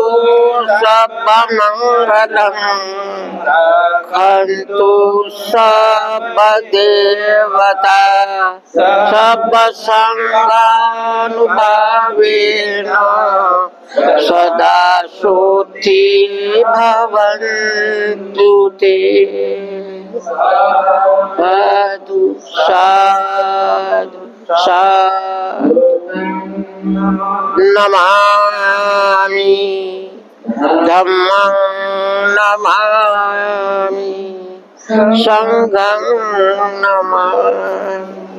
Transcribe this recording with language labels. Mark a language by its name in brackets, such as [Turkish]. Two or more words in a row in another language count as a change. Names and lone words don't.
[Pali] सर्वमंगलं रक्षन्तु सर्वदेवता सर्वसंगानुभावेन सदा सोति भवन्तु ते साधु साधु साधु नमामि धम्मं नमामि संघं नमामि।